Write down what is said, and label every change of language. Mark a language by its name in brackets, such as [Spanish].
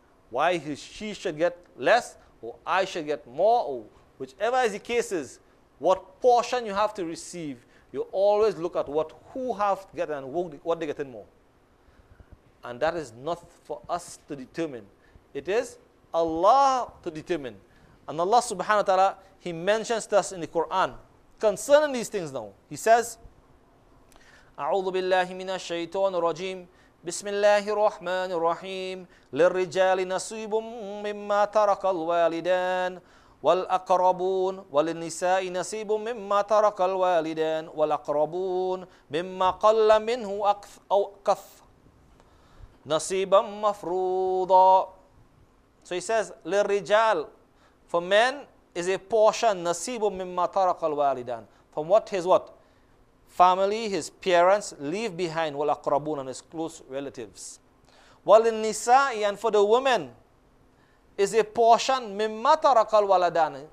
[English] Why she should get less, or I should get more, or whichever is the case is, what portion you have to receive, you always look at who have to get and what they get in more. And that is not for us to determine. It is Allah to determine. And Allah subhanahu wa ta'ala, He mentions to us in the Quran concerning these things now. He says, [Arabic] أعوذ بالله من الشيطان الرجيم بسم الله الرحمن الرحيم للرجال نصيب مما ترك الوالدان والأقربون وللنساء نصيب مما ترك الوالدان والأقربون مما قل منه أو كث نصيبا مفروضا. [English] So he says, [Arabic] للرجال, [English] for men is a portion, [Arabic] نصيب مما ترك الوالدان, [English] from what his what? Family, his parents leave behind, [Arabic] والأقربون, [English] and his close relatives. [Arabic] وَلِلنِّسَاءِ, [English] and for the women is a portion, [Arabic] مِمَّا تَرَكَ الْوَلَدَانِ.